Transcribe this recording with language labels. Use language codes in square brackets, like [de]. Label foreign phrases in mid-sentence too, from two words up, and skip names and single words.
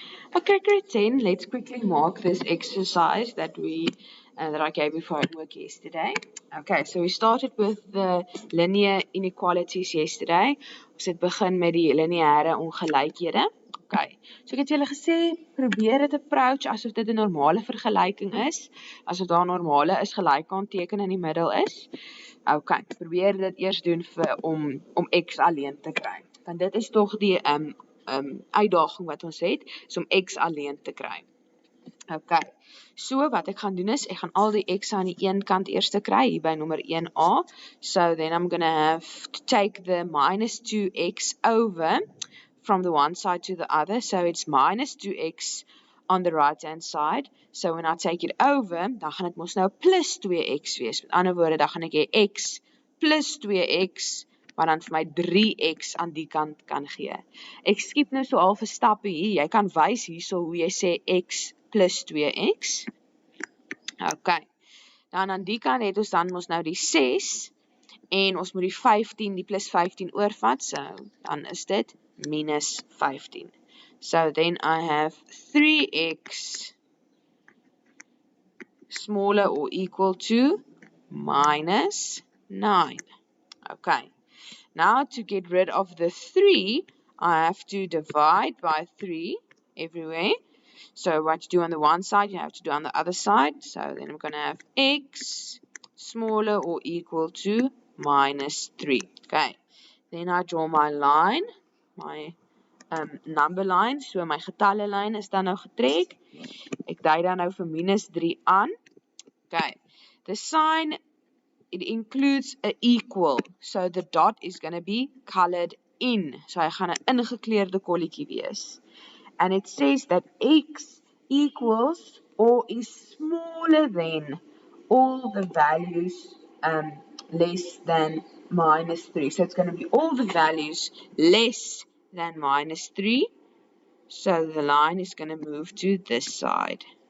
[en] Okay, grade 10, let's quickly mark this exercise that I gave you for homework yesterday. Okay, so we started with the linear inequalities yesterday. [af] Ons het begin met die lineêre ongelykhede. Okay, so ek het julle gesê, probeer dit approach asof dit 'n normale vergelyking is, asof daar 'n normale is gelykanteken in die middel is. Okay, probeer dit eers doen om x alleen te kry. Want dit is tog die uitdaging wat ons het, is om x alleen te kry. Okay, so wat ek gaan doen is, ek gaan al die x aan die een kant eers kry, hier by nommer 1a. [en] So then I'm going to have to take the minus 2x over from the one side to the other. So it's minus 2x on the right hand side. So when I take it over, [af] dan gaan dit mos nou plus 2x wees. Met ander woorde, dan gaan ek hê x plus 2x, maar dan vir my 3x aan die kant kan gee. Ek skiep nou so al vir stappe hier. Jy kan wys hierso hoe jy sê x plus 2x. Okay. Dan aan die kant het ons dan mos nou die 6 en ons moet die 15, die plus 15 oorvat. So dan is dit minus 15. [en] So then I have 3x smaller or equal to minus 9. Okay. Now to get rid of the 3, I have to divide by 3 everywhere. So what you do on the one side, you have to do on the other side. So then I'm going to have x smaller or equal to minus 3. Okay. Then I draw my line, my number line. [af] So my getalle lyn is dan nou getrek. Ek dui dan nou vir minus 3 aan. Okay. [en] The sign, it includes an equal. So the dot is going to be colored in. [af] So hy gaan 'n ingekleurde kolletjie wees. [en] And it says that x equals or is smaller than all the values less than minus 3. So it's going to be all the values less than minus 3. So the line is going to move to this side.